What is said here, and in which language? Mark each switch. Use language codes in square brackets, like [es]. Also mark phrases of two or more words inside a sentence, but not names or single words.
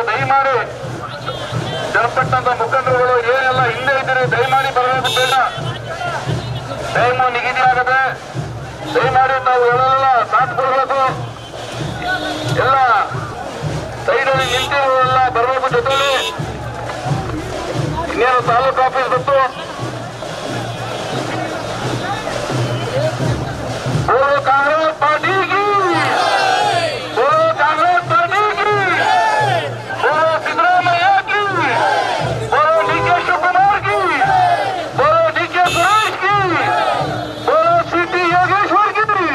[kn] ದಯಮಾಡಿ ಜನಪಟ್ಟಂತ ಮುಖಂಡರುಗಳು ಏನೆಲ್ಲ ಹಿಂದೆ ಇದ್ದೀರಿ, ದಯಮಾಡಿ ಬರಬೇಕು. ಬೇಡ, ಟೈಮು ನಿಗದಿ ಆಗದೆ ದಯಮಾಡಿ ತಾವು ಹೇಳಲ್ಲ ಸಾಥ್ ಕೊಡಬೇಕು. ಎಲ್ಲ ಸೈಡಲ್ಲಿ ನಿಂತಿರೋರೆಲ್ಲ ಬರಬೇಕು ಜೊತೆಲಿ. ಇನ್ನೇನು ತಾಲೂಕು ಆಫೀಸ್ ಬಂತು. [hi] बोलो कांग्रेस पार्टी की, बोलो कांग्रेस पार्टी की, बोलो सिद्धरामैया की, बोलो डीके शिवकुमार की, बोलो डीके सुरेश की, बोलो सीटी योगेश्वर की,